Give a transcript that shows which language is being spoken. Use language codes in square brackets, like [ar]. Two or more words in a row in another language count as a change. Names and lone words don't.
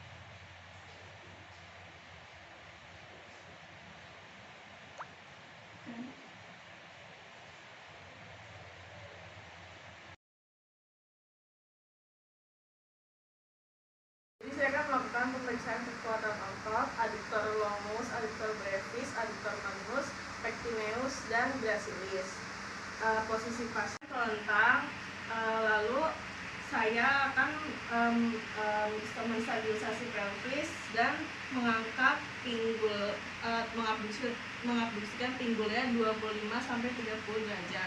[id] Jadi saya akan melakukan pemeriksaan kekuatan otot, [la] adduktor longus, adduktor brevis, adduktor magnus, pectineus, [id] dan gracilis. Posisi pasien terlentang, lalu saya akan menstabilisasi pelvis dan mengangkat pinggul, mengabduksikan pinggulnya 25-30 derajat.